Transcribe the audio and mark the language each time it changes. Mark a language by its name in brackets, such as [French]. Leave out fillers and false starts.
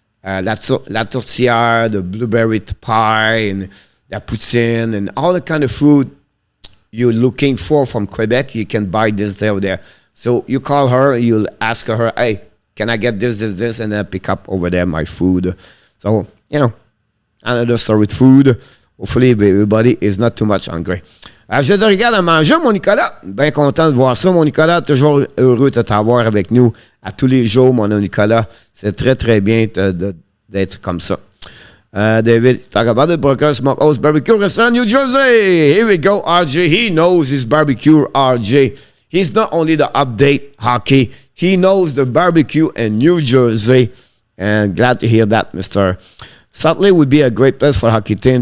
[English] La tourtière, the blueberry pie, and the poutine, and all the kind of food you're looking for from Quebec. You can buy this there or there. So you call her, you'll ask her, hey, can I get this, and then pick up over there my food. So, another story with food. Hopefully, everybody is not too much hungry. [French] Je te regarde à manger, mon Nicolas. Bien content de voir ça, mon Nicolas. Toujours heureux de t'avoir avec nous à tous les jours, mon Nicolas. C'est très, très bien d'être comme ça. [English] David, talk about the Broker Smokehouse Barbecue Restaurant, New Jersey. Here we go, RJ. He knows his barbecue, RJ. He's not only the update hockey, he knows the barbecue in New Jersey. And glad to hear that, Mr. Salt Lake would be a great place for hockey team.